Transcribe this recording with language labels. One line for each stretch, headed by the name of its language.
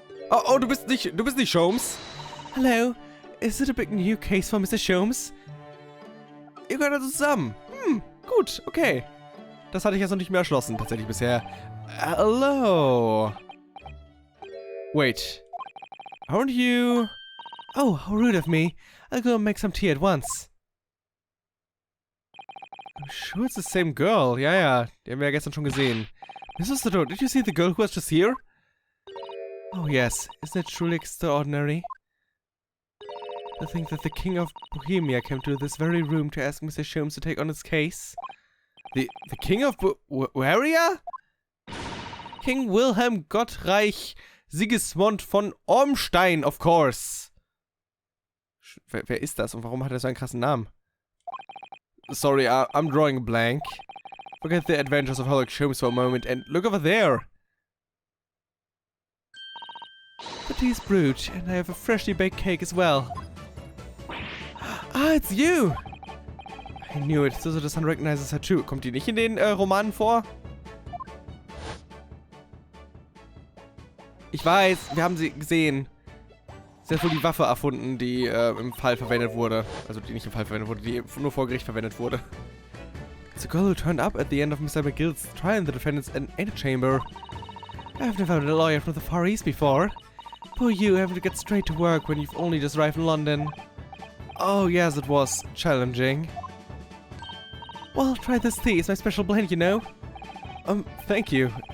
German: Oh, du bist nicht Sholmes?
English: Hello, is it a big new case for Mr. Sholmes?
German: Ihr gehört also zusammen. Gut, okay. Das hatte ich jetzt noch nicht mehr erschlossen, tatsächlich bisher.
English: Hello. Wait. Aren't you... Oh, how rude of me. I'll go and make some tea at once. I'm sure it's the same girl.
German: Ja, die haben wir ja gestern schon gesehen.
English: Mrs. Sato, did you see the girl who was just here? Oh yes, isn't it truly extraordinary? To think that the King of Bohemia came to this very room to ask Mr. Sholmes to take on his case. The King of Bohemia? King Wilhelm Gottreich Sigismund von Ormstein, of course.
German: Wer ist das und warum hat er so einen krassen Namen?
English: Sorry, I'm drawing a blank. Forget the adventures of Herlock Sholmes for a moment and look over there. The tea's brewed and I have a freshly baked cake as well. Ah, it's you! I knew it. So the sun recognizes her too.
German: Kommt die nicht in den Romanen vor? Ich weiß, wir haben sie gesehen. Sie hat wohl die Waffe erfunden, die im Fall verwendet wurde. Also die nicht im Fall verwendet wurde, die nur vor Gericht verwendet wurde.
English: It's a girl who turned up at the end of Mr. McGill's trial in the defendant's antechamber. I've never had a lawyer from the Far East before. Poor you, having to get straight to work when you've only just arrived in London. Oh yes, it was challenging. Well, try this tea, it's my special blend, you know. Thank you.